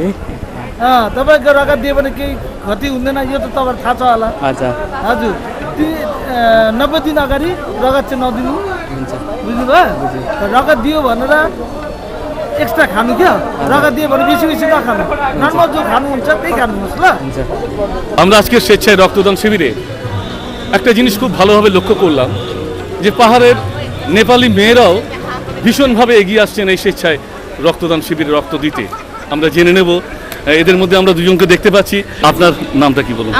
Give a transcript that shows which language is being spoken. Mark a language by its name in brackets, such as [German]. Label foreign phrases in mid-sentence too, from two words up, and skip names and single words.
[Nepali] तपाईँको रगत दियो भने केही क्षति हुँदैन यो त तपाईँलाई थाहा छ होला? हजुर। हजुर। 90 दिन अगाडि रगत चाहिँ नदिनु हुन्छ। बुझ्नुभयो? रगत दियो भनेर एक्स्ट्रा खानु क्या, रगत दियो भने बेसी बेसी नखानु, नर्मल जो खानुहुन्छ त्यही खानुहोस् ल। हुन्छ। [Bangla] আমরা আজকে স্বেচ্ছায় রক্তদান শিবিরে একটা জিনিস খুব ভালোভাবে লক্ষ্য করলাম যে পাহাড়ের নেপালি মেয়েরাও ভীষণভাবে এগিয়ে আসছেন এই স্বেচ্ছায় রক্তদান শিবিরে রক্ত দিতে। আমরা জেনে নেব, এদের মধ্যে আমরা দুজনকে দেখতে পাচ্ছি। আপনার নামটা কি বলুন?